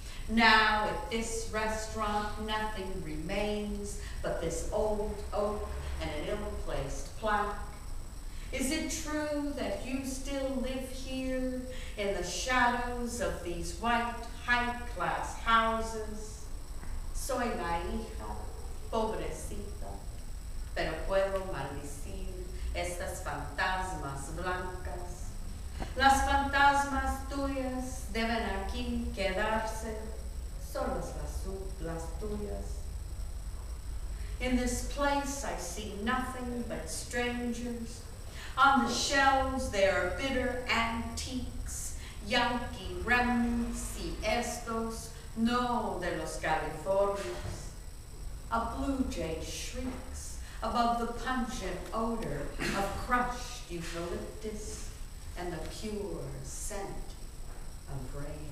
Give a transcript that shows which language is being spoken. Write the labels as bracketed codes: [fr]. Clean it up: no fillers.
[en] Now at this restaurant nothing remains but this old oak and an ill-placed plaque. Is it true that you still live here in the shadows of these white high-class houses? [es] Soy la hija, pobrecita, pero puedo maldecir estas fantasmas blancas. Las fantasmas tuyas deben aquí quedarse, solas las tuyas. [en] In this place I see nothing but strangers. On the shelves there are bitter antiques, Yankee remnants [es] y estos no de los Californios. [en] A blue jay shrieks above the pungent odor of crushed eucalyptus and the pure scent of rage.